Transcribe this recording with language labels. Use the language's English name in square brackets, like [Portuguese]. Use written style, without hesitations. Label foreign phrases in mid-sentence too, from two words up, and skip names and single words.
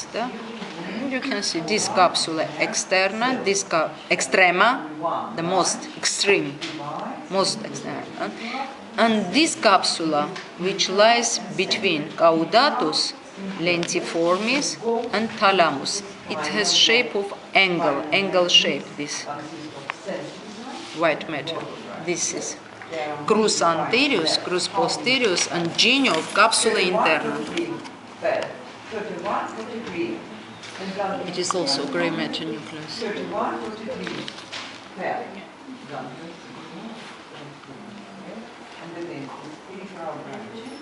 [English] You can see this capsula externa, this extrema, the most extreme, and this capsula, which lies between caudatus, lentiformis, and thalamus. It has shape of angle shape, this white matter. This is crus anterius, crus posterius, and genio of capsula interna. 31, 43. It is also gray matter nucleus. 31, 43. Well, and the next is peripheral branch.